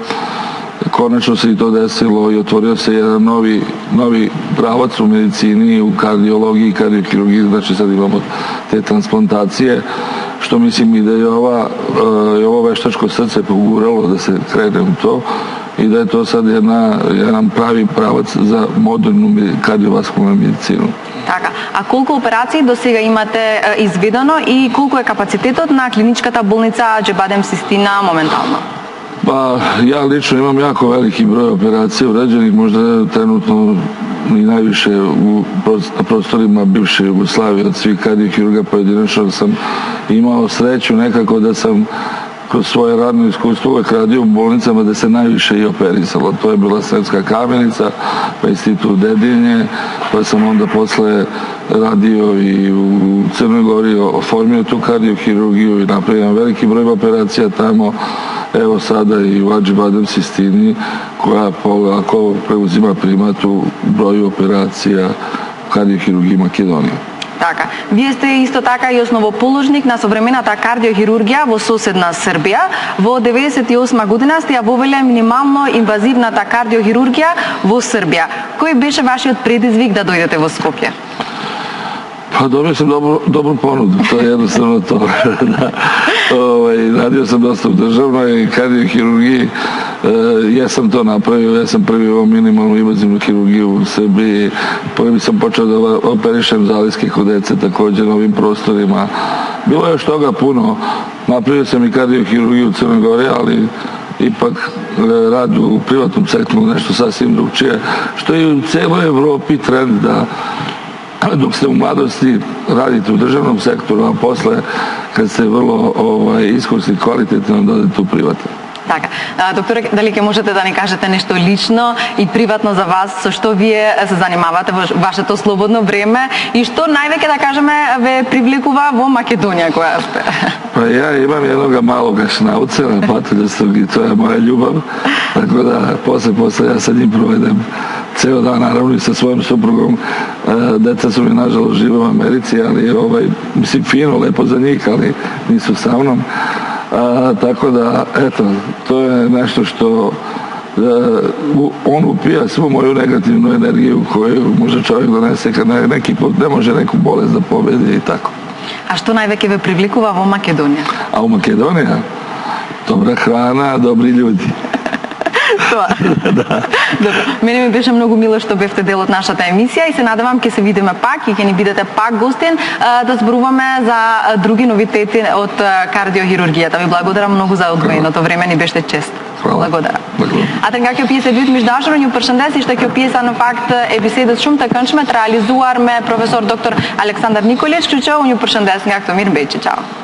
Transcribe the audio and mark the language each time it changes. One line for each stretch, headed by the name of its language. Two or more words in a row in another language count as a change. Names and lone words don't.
Serbian: Konačno se i to desilo i otvorio se jedan novi pravac u medicini, u kardiologiji i kardiokirurgiji, znači sad imamo te transplantacije, što mislim i da je ovo veštačko srce poguralo da se krene u to i da je to sad jedan pravi pravac za modernu kardiovaskulnu medicinu.
Macedonian: Така, а колку операции до сега имате изведено и колку е капацитетот на клиничката болница Аџибадем Систина моментално?
Serbian: Pa ja lično imam jako veliki broj operacija urađenih, možda trenutno i najviše na prostorima bivše Jugoslavije od svih kardiokirurga pojedinačno sam imao sreću nekako da sam kroz svoje radno iskustvo uvek radio u bolnicama da se najviše i operisalo. To je bila Sremska Kamenica, pa Institut Dedinje, pa sam onda posle radio i u Crnoj Gori, oformio tu kardiokirurgiju i napravio veliki broj operacija tamo. Evo sada i u Ađibadem Sistini koja polako preuzima primat u broju operacija u kardiokirurgiji Makedonije.
Macedonian: Така, вие сте исто така и основоположник на современата кардиохирургија во соседна Србија. Во 98 година сте ја вовеле минимално инвазивната кардиохирургија во Србија. Кој беше вашиот предизвик да дојдете во Скопје?
Serbian: Pa dobio sam dobru ponudu, to je jednostavno to. Radio sam dosta u državnoj kardiokirurgiji, ja sam to napravio, ja sam prvi ovo minimalnu invazivnu kirurgiju u Srbiji, prvi sam počeo da operišem zaliske kod dece također na ovim prostorima. Bilo je još toga puno, napravio sam i kardiokirurgiju u Crnoj Gori, ali ipak rad u privatnom sektoru nešto sasvim drugčije, što je u celoj Evropi trend da dok ste u mladosti radite u državnom sektoru, a posle kad ste vrlo iskusni, kvalitetno dodate u privatno.
Macedonian: Така, докторе, дали ќе можете да ни кажете нешто лично и приватно за вас, со што вие се занимавате во вашето слободно време и што највеќе да кажеме ве привлекува во Македонија која сте?
Serbian: Pa ja imam jednoga maloga šnaucera, patuljastog, i to je moja ljubav, tako da posle ja sa njim provedem ceo dan, naravno i sa svojom suprugom. Deca su mi nažalost žive u Americi, ali mislim fino, lepo za njih, ali nisu sa mnom. Tako da, eto, to je nešto što on upija svu moju negativnu energiju koju može čovjek donese kad neki put ne može neku bolest da pobedi i tako.
Macedonian: А што највеќе ве привлекува во Македонија?
Serbian: A u Makedonija? Dobra hrana, dobri ljudi.
Macedonian: Тоа. Добро. Мене ми беше многу мило што бевте дел од нашата емисија и се надевам ќе се видиме пак и ќе ни бидете пак гостин да зборуваме за други новитети од кардиохирургијата. Ви благодарам многу за одвоеното време, ни беше чест. Благодарам. А така ќе пиесе вид миждашро
Albanian: një përshëndesi ishte kjo pjesa në fakt e bisedës shumë të këndshme të realizuar me profesor doktor Aleksandar Nikolić, kështu që unë ju përshëndes nga këto Mirëmbeqi. Ciao.